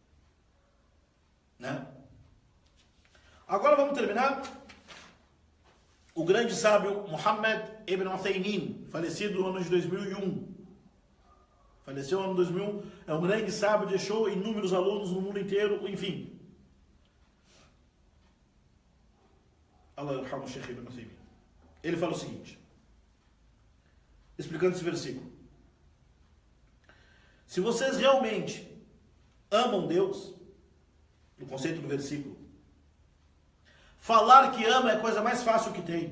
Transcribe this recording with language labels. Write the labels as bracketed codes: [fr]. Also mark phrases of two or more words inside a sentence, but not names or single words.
[pt] Né? Agora vamos terminar. O grande sábio Muhammad ibn Uthaymin, falecido no ano de 2001. Faleceu no ano 2001, é um grande sábio, deixou inúmeros alunos no mundo inteiro, enfim. [ar] الله يرحم Sheikh ibn Uthaymin. [pt] Ele fala o seguinte, explicando esse versículo. Se vocês realmente amam Deus, no conceito do versículo, falar que ama é a coisa mais fácil que tem.